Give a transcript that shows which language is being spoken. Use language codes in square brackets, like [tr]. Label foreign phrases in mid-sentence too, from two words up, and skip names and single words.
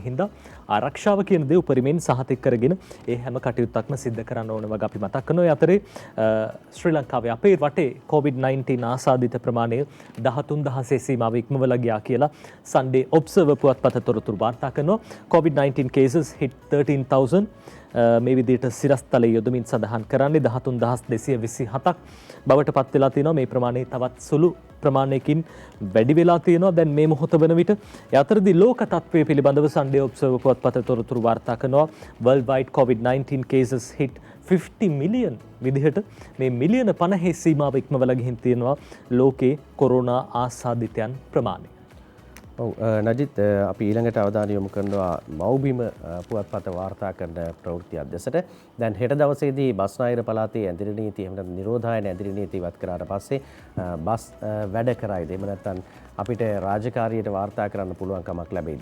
[si] හින්දා ආරක්ෂාව කියන දේ උපරිමයෙන් සහතික කරගෙන ඒ හැම කටයුත්තක්ම සිද්ධ කරන්න ඕන වගේ අපි මතක් කරනවා. ඒ අතරේ ශ්‍රී ලංකාවේ අපේ රටේ COVID-19 ආසාදිත ප්‍රමාණය 13000 සීමාව ඉක්මවලා ගියා කියලා සන්ඩේ ඔබ්සර්වර් පුවත්පත තොරතුරු වාර්තා කරනවා. [en] COVID-19 cases hit 13,000 [si] මේ විදිහට සිරස්තලයේ යොදමින් සඳහන් කරන්නේ 13227ක් බවට පත් වෙලා තියෙනවා. මේ ප්‍රමාණය තවත් සුළු ප්‍රමාණයකින් වැඩි වෙලා තියෙනවා දැන් මේ මොහොත වන විට. ඒ අතරදී ලෝක තත්ත්වය පිළිබඳව සන්ඩේ ඔබ්සර්වර් පුවත්පත තොරතුරු වාර්තා කරනවා. [en] Worldwide COVID-19 cases hit 50 [si] මිලියන් විදිහට මේ මිලියන 50 සීමාව ඉක්මවලා ගිහින් තියෙනවා ලෝකේ කොරෝනා ආසාදිතයන් ප්‍රමාණය. ඔව් නජිත් අපි ඊළඟට අවධානය යොමු කරනවා මව්බිම පුවත්පත වාර්තා කරන ප්‍රවෘත්ති අධ්‍යසට. දැන් හෙට දවසේදී බස්නාහිර පළාතේ ඇඳිරි නීති එහෙම නැත්නම් නිරෝධායන ඇඳිරි නීති ඉවත් කරාට පස්සේ බස් වැඩ කරයිද එහෙම නැත්නම් අපිට රාජකාරියට වාර්තා කරන්න පුළුවන් කමක් ලැබෙයිද?